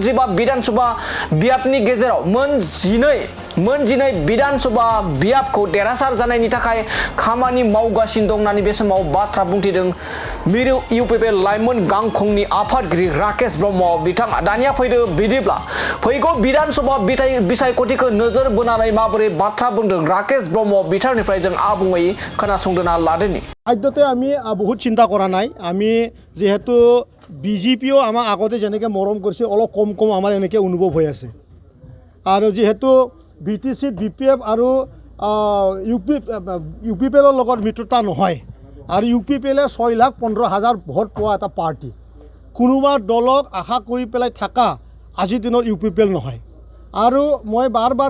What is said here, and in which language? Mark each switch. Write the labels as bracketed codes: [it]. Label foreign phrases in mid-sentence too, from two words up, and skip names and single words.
[brx] 15 बिधानसभा बियाबनि गेजेराव मोन 12 बिधानसभा बियाबखौ देरहासार जानायनि थाखाय खामानि मावगासिनो दं होननानै बे समाव बाथ्रा बुंथिदों मिरु इउपिपिएल लाइमोन गांखंनि आफादगिरि राकेश ब्रह्म बिथाङा दानिया फैदो बिदिब्ला फैगौ बिधानसभा बिसायख'थिखौ नोजोर बोनानै माबोरै बाथ्रा बुंदों राकेश ब्रह्म बिथांनिफ्राय जों आबुङै खोनासंदोना लादोनि [as] খাদ্যতে আমি বহুত চিন্তা কৰা নাই আমি যেহেতু বিজেপিও আমাক আগতে যেনেকৈ মৰম কৰিছে অলপ কম আমাৰ এনেকৈ অনুভৱ হৈ আছে আৰু যেহেতু বিটিচিত বিপিএফ আৰু ইউপিপিএলৰ লগত মিত্ৰতা নহয় আৰু ইউপিপিএলে 6,15,000 ভোট পোৱা এটা পাৰ্টি কোনোবা দলক আশা কৰি পেলাই থকা আজিৰ দিনত ইউপিপিএল নহয় আৰু মই বাৰ